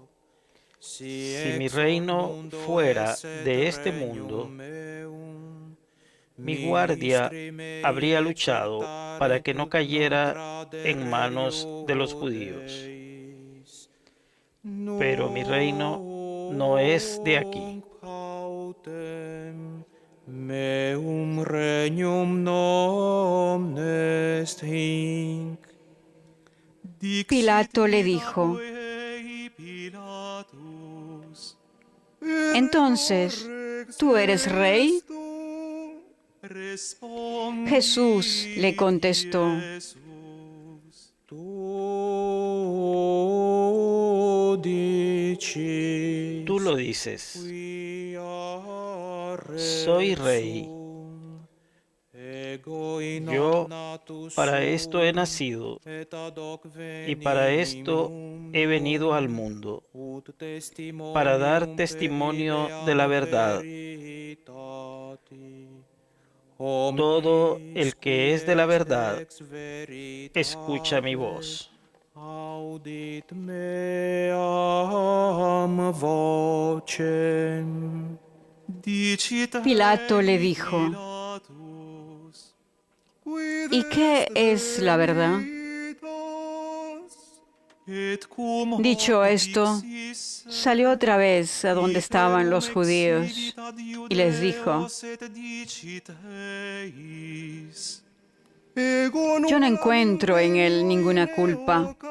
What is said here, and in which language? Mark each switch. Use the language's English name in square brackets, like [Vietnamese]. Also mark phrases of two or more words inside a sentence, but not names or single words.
[Spanish] Si mi reino fuera de este mundo, mi guardia habría luchado para que no cayera en manos de los judíos. Pero mi reino no es de aquí. [Latin] Meum regnum non est hinc. [Spanish] Pilato le dijo: Pilatus, entonces, ¿tú eres rey? [Latin] respondi [Spanish] Jesús le contestó: [Latin] Jesus, tu dici, [Spanish] Tú lo dices. [Latin] quia [Spanish] Soy rey. [Latin] resum, ego in [Spanish] Yo [Latin] hoc natus [Spanish] para esto he [Latin] sum, [Spanish] nacido [Latin] et ad hoc [Spanish] y para esto he venido al mundo, para dar testimonio de la verdad. Todo el que es de la verdad escucha mi voz. [Latin] Audit meam vocem. [Spanish] Pilato le dijo: ¿y qué es la verdad? Dicho esto, salió otra vez a donde estaban los judíos y les dijo: yo no encuentro en él ninguna culpa.